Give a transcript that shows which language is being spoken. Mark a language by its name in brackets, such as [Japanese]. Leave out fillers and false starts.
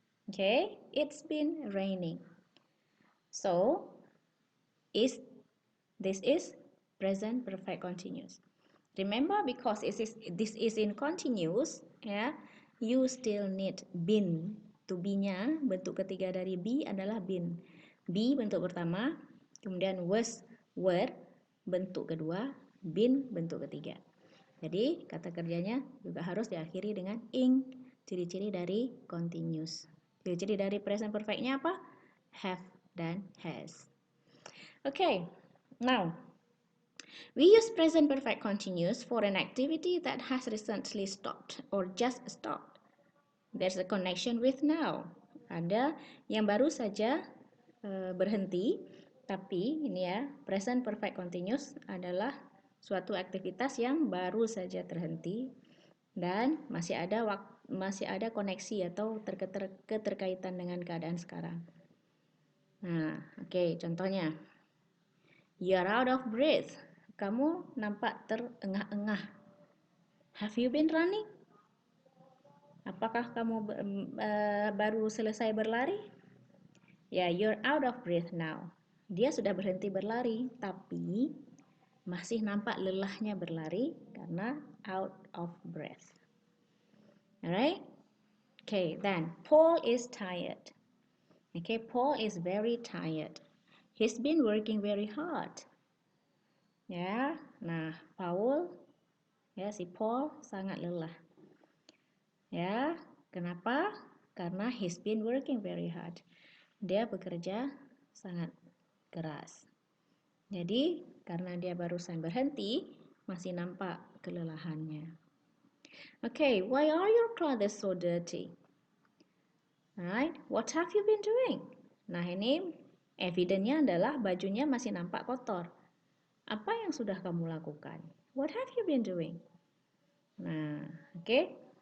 [English] Okay, it's been raining. So, this is present perfect continuous. Remember, because this is in continuous, ya, you still need been. [Indonesian] To be-nya, bentuk ketiga dari be adalah been. Be bentuk pertama, kemudian was, were, bentuk kedua, been bentuk ketiga. Jadi, kata kerjanya juga harus diakhiri dengan ing, ciri-ciri dari continuous. Ciri-ciri dari present perfect-nya apa? Have dan has. [English] Okay, now we use present perfect continuous for an activity that has recently stopped or just stopped. There's a connection with now. [Indonesian] Ada yang baru saja berhenti, tapi ini ya, present perfect continuous adalah suatu aktivitas yang baru saja terhenti dan masih ada koneksi atau keterkaitan dengan keadaan sekarang. [English] Nah, oke, [Indonesian] contohnya. [English] You're out of breath. [Indonesian] Kamu nampak terengah-engah. [English] Have you been running? [Indonesian] Apakah kamu baru selesai berlari? [English] Ya, you're out of breath now. [Indonesian] Dia sudah berhenti berlari, tapi masih nampak lelahnya berlari karena out of breath. Alright? [English] Okay, then Paul is tired. Okay, Paul is very tired. He's been working very hard. [Indonesian] Ya, nah Paul, ya si Paul sangat lelah. Ya, kenapa? [English] karena he's been working very hard. [Indonesian] Dia bekerja sangat keras. Jadi, karena dia barusan berhenti, masih nampak kelelahannya. [English] Okay, why are your clothes so dirty? Right, what have you been doing? [Indonesian] Nah, ini evidence-nya adalah bajunya masih nampak kotor. Apa yang sudah kamu lakukan? [English] What have you been doing? Nah, okay.